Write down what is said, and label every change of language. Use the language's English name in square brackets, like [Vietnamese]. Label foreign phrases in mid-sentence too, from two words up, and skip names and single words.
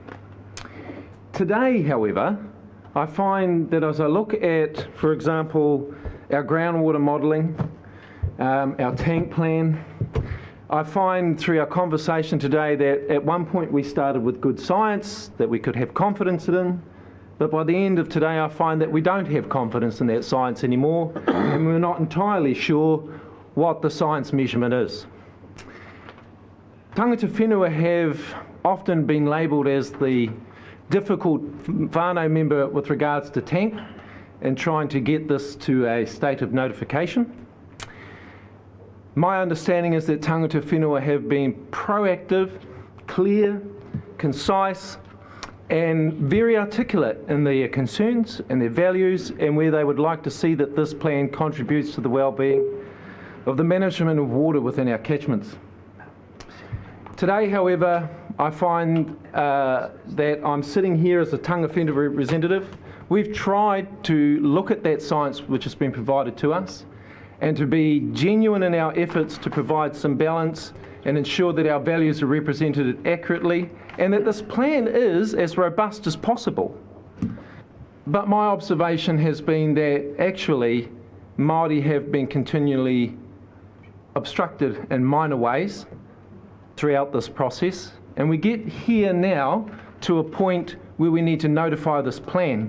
[English] Today, however, I find that as I look at, for example, our groundwater modelling, our tank plan, I find through our conversation today that at one point we started with good science that we could have confidence in, but by the end of today I find that we don't have confidence in that science anymore, and we're not entirely sure what the science measurement is. [Māori] Tangata whenua [English] have often been labelled as the difficult whānau member with regards to tank and trying to get this to a state of notification. My understanding is that [Māori] tangata whenua [English] have been proactive, clear, concise, and very articulate in their concerns and their values and where they would like to see that this plan contributes to the well-being of the management of water within our catchments. Today, however, I find that I'm sitting here as a [Māori] tangata whenua [English] representative. We've tried to look at that science which has been provided to us and to be genuine in our efforts to provide some balance and ensure that our values are represented accurately and that this plan is as robust as possible. But my observation has been that actually Māori have been continually obstructed in minor ways throughout this process, and we get here now to a point where we need to notify this plan.